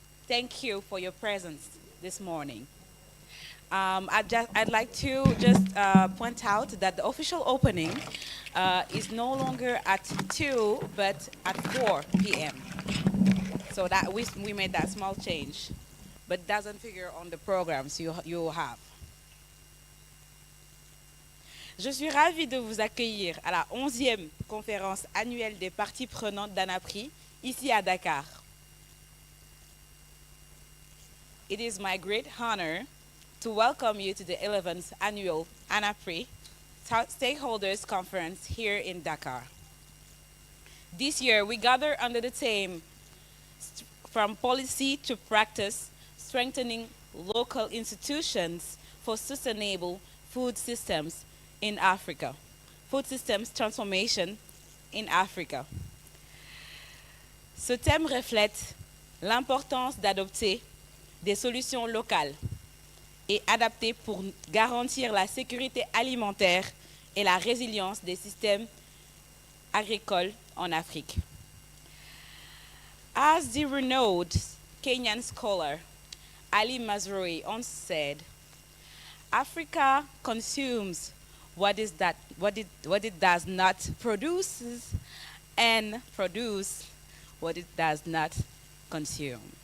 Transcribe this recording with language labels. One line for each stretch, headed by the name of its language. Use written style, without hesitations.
English: Thank you for your presence this morning. I'd like to just point out that the official opening is no longer at 2, but at 4 p.m. So that we made that small change, but doesn't figure on the programs you have.
French: Je suis ravie de vous accueillir à la 11e conférence annuelle des parties prenantes d'ANAPRI, ici à Dakar.
English: It is my great honor to welcome you to the 11th annual ANAPRI Stakeholders Conference here in Dakar. This year, we gather under the theme, From Policy to Practice, Strengthening Local Institutions for Sustainable Food Systems in Africa. Food Systems Transformation in Africa.
French: Ce thème reflète l'importance d'adopter des solutions locales et adaptées pour garantir la sécurité alimentaire et la résilience des systèmes agricoles en Afrique.
English: As the renowned Kenyan scholar Ali Mazrui once said, Africa consumes what it does not produce and produce what it does not consume.